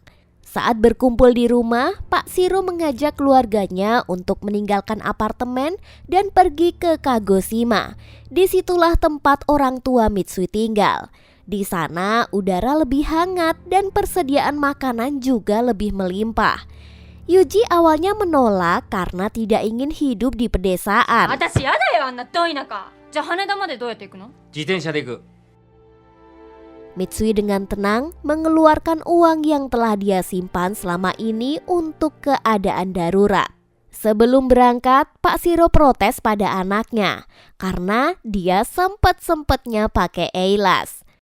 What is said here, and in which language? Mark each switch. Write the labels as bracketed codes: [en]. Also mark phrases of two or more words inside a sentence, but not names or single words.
[id] Saat berkumpul di rumah, Pak Siro mengajak keluarganya untuk meninggalkan apartemen dan pergi ke Kagoshima. Disitulah tempat orang tua Mitsui tinggal. Di sana udara lebih hangat dan persediaan makanan juga lebih melimpah. Yuji awalnya menolak karena tidak ingin hidup di pedesaan. [ja] 私やだよあんな遠い中。じゃあ羽田までどうやって行くの？自転車で行く。 [id] Mitsui dengan tenang mengeluarkan uang yang telah dia simpan selama ini untuk keadaan darurat. Sebelum berangkat, Pak Siro protes pada anaknya karena dia sempet-sempetnya pakai eilas.